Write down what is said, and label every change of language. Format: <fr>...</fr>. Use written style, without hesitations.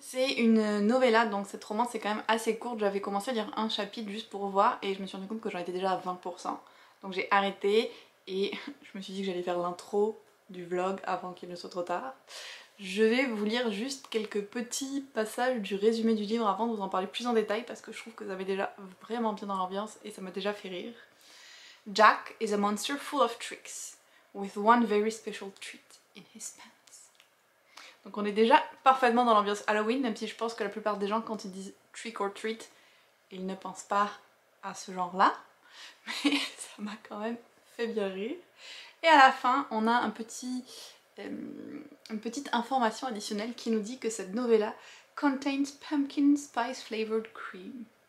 <fr>C'est une novella, donc cette romance est quand même assez courte, j'avais commencé à lire un chapitre juste pour voir et je me suis rendu compte que j'en étais déjà à 20%. Donc j'ai arrêté et je me suis dit que j'allais faire l'intro du vlog avant qu'il ne soit trop tard. Je vais vous lire juste quelques petits passages du résumé du livre avant de vous en parler plus en détail parce que je trouve que ça met déjà vraiment bien dans l'ambiance et ça m'a déjà fait rire.</fr> <en>Jack is a monster full of tricks, with one very special treat in his pants.</en> <fr>Donc on est déjà parfaitement dans l'ambiance Halloween, même si je pense que la plupart des gens quand ils disent</fr> <en>trick or treat,</en> <fr>ils ne pensent pas à ce genre-là. Mais ça m'a quand même fait bien rire. Et à la fin, on a une petite information additionnelle qui nous dit que cette novella</fr> <en>contains pumpkin spice flavored cream.</en>